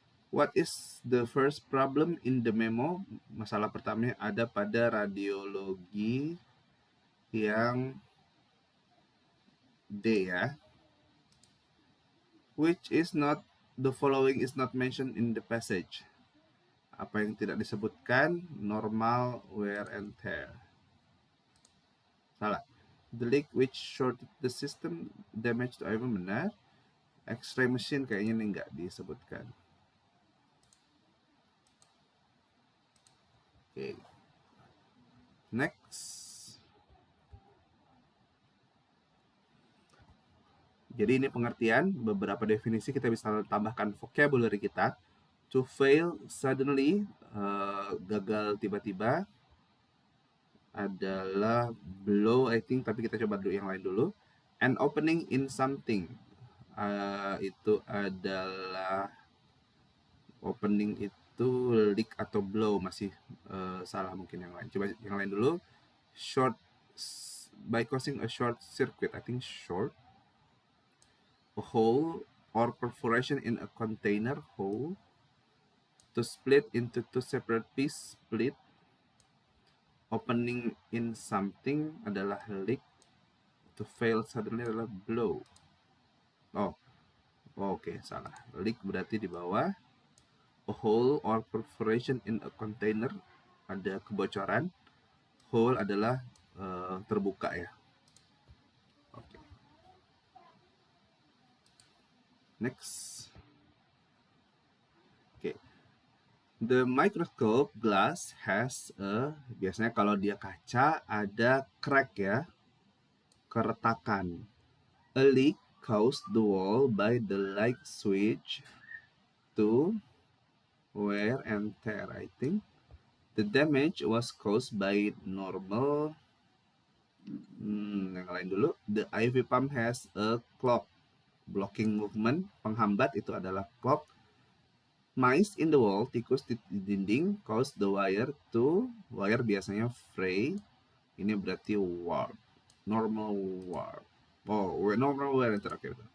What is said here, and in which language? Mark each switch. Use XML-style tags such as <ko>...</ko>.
<en>What is the first problem in the memo?</en> <id>Masalah pertamanya ada pada radiologi yang D ya.</id> <en>Which is not, the following is not mentioned in the passage.</en> <id>Apa yang tidak disebutkan?</id> <en>Normal wear and tear. Salah. The leak which shorted the system damage to iron, benar.</en> <id>X-ray machine kayaknya ini nggak disebutkan. Oke. Next. Jadi ini pengertian, beberapa definisi kita bisa tambahkan vocabulary kita.</id> <en>To fail suddenly,</en> <id>gagal tiba-tiba, adalah blow,</id> <en>I think,</en> <id>tapi kita coba dulu yang lain dulu.</id> <en>An opening in something,</en> <id>itu adalah opening itu leak atau blow, masih salah mungkin yang lain. Coba yang lain dulu.</id> <en>Short, by causing a short circuit, I think short. A hole or perforation in a container, hole. To split into two separate pieces, split. Opening in something adalah leak. To fail suddenly adalah blow.</en> <id>Oh, oke, salah. Leak berarti di bawah.</id> <en>A hole or perforation in a container,</en> <id>ada kebocoran. Hole adalah terbuka ya. Oke.</id> <en>Next.</en> <id>Oke.</id> <en>The microscope glass has a,</en> <id>biasanya kalau dia kaca ada crack ya, keretakan.</id> <en>A leak caused the wall by the light switch to wear and tear, I think. The damage was caused by normal.</en> <id>Yang lain dulu.</id> <en>The IV pump has a clog.</en> <id>Blocking movement, penghambat itu adalah clog.</id> <en>Mice in the wall,</en> <id>tikus di dinding,</id> <en>cause the wire to, wire biasanya fray.</en> <id>Ini berarti</id> <en>warp. Normal warp. Oh, normal wear and tear. Okay.</en>